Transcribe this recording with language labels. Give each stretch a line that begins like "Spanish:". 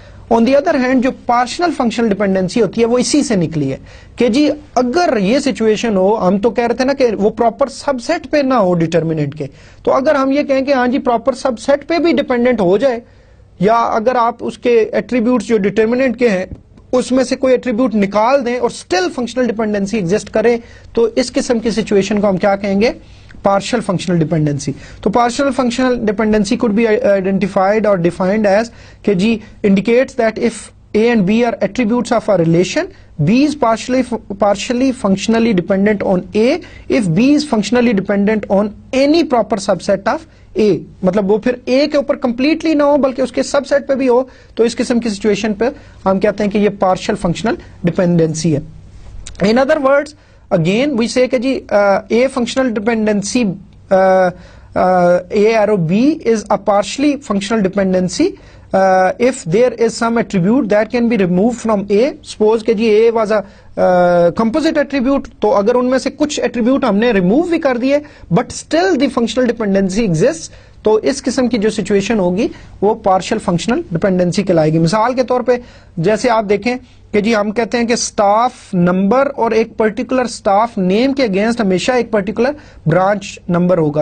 Urdu: On the other hand جو پارشنل functional dependency ہوتی ہے وہ اسی سے نکلی ہے کہ جی اگر یہ سچویشن ہو, ہم تو کہہ رہے تھے نا کہ وہ پراپر سب سیٹ پہ نہ ہو ڈٹرمیننٹ کے, تو اگر ہم یہ کہیں کہ ہاں جی پراپر سب سیٹ پہ بھی ڈیپینڈنٹ ہو جائے, یا اگر آپ اس کے ایٹریبیوٹس جو ڈٹرمیننٹ کے ہیں اس میں سے کوئی ایٹریبیوٹ نکال دیں اور اسٹل فنکشنل ڈپینڈنسی ایگزسٹ کرے, تو اس قسم کی سچویشن کو ہم کیا کہیں گے, پارشل فنکشنل ڈپینڈنسی. تو partial functional dependency
English: could be identified or defined as
Urdu: کہ جی
English: indicates that if A and B are attributes of a relation, B is partially functionally dependent on A if B is functionally dependent on any proper subset of A.
Urdu: مطلب وہ پھر A کے اوپر completely نہ ہو بلکہ اس کے سب set پہ بھی ہو, تو اس قسم کی سچویشن پہ ہم کہتے ہیں کہ یہ پارشل فنکشنل ڈپینڈنسی ہے.
English: In other words, again we say
Urdu: کہ جی
English: A functional dependency A arrow B is a partially functional dependency if there is some attribute that can be removed from A.
Urdu: Suppose کہ جی
English: A was a composite attribute,
Urdu: تو اگر ان میں سے کچھ attribute ہم نے remove بھی کر دیے
English: but still the functional dependency exist,
Urdu: تو اس قسم کی جو سچویشن ہوگی وہ پارشل فنکشنل ڈپینڈنسی کہلائے گی. مثال کے طور پہ جیسے آپ دیکھیں کہ جی ہم کہتے ہیں کہ اسٹاف نمبر اور ایک پرٹیکولر اسٹاف نیم کے اگینسٹ ہمیشہ ایک پرٹیکولر برانچ نمبر ہوگا.